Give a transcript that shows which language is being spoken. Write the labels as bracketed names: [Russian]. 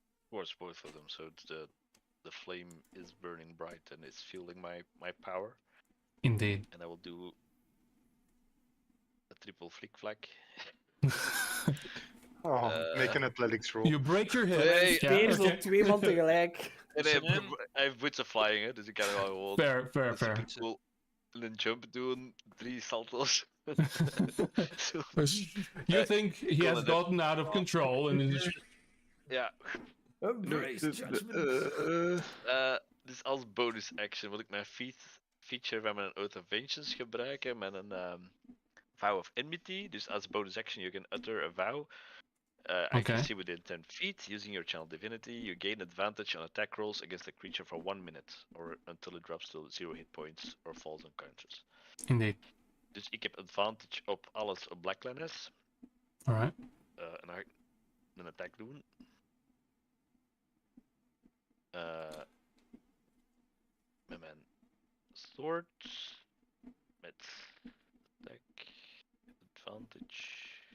[English] Towards both of them, so it's the flame is burning bright and it's fueling my power. Indeed. And I will do a triple flick flack. Oh, make an athletics roll. You break your hip. Hey, Yeah, [Dutch] Twee [English] okay. [Dutch] op 2 man tegelijk. En hij heeft boots of flying, hè, dus ik kan wel gewoon [English] Fair. [Dutch] cool een jump doen, 3 saltos. Zo. [English] You think he call has it gotten out of control and is... [Dutch] Ja, [English] Embrace judgment. [Dutch] dus als bonus action wil ik mijn feature van mijn Oath of Vengeance gebruiken met een Vow of Enmity. Dus als [English] bonus action you can utter a vow. Accuracy within 10 feet. Using your channel divinity, you gain advantage on attack rolls against a creature for 1 minute. Or until it drops to 0 hit points or falls unconscious. Indeed. [Dutch] Dus ik heb advantage op alles op Black Linus. [English] Alright. [Dutch] En dan ga ik een attack doen. Met mijn sword. Met attack. Advantage.